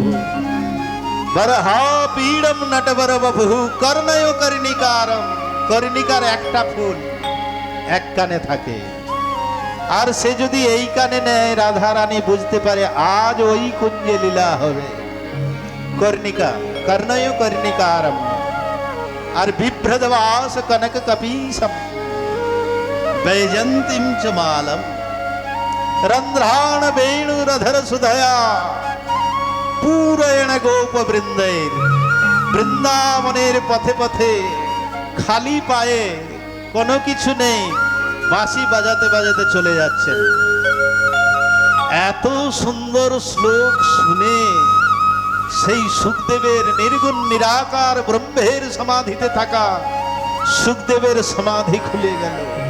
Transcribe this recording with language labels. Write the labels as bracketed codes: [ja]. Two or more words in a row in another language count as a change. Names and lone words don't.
[sa] বরহা পীড়ম নটবর বপুঃ কর্ণয় কর্ণিকারম, [bn] কর্ণিকার একটা ফুল এক কানে থাকে, আর সে যদি এই কানে নেয় রাধা রানী বুঝতে পারে আজ ওই কুঞ্জে লীলা হবে। [sa] কর্ণিকা, কর্ণয় কর্ণিকারম। আর বিভ্রদবাস কনক কপীসম বৈজন্তীম চ মালম রন্ধ্রাণ বেণুরধর সুধয়া पूरयण गोप বৃন্দের। [bn] বৃন্দাবনের পথে পথে খালি পায়ে, কোনো কিছু নেই, বাঁশি বাজাতে বাজাতে চলে যাচ্ছেন। এত সুন্দর শ্লোক শুনে সেই সুখদেবের নির্গুণ নিরাকার ব্রহ্মের সমাধিতে থাকা সুখদেবের সমাধি খুলে গেল।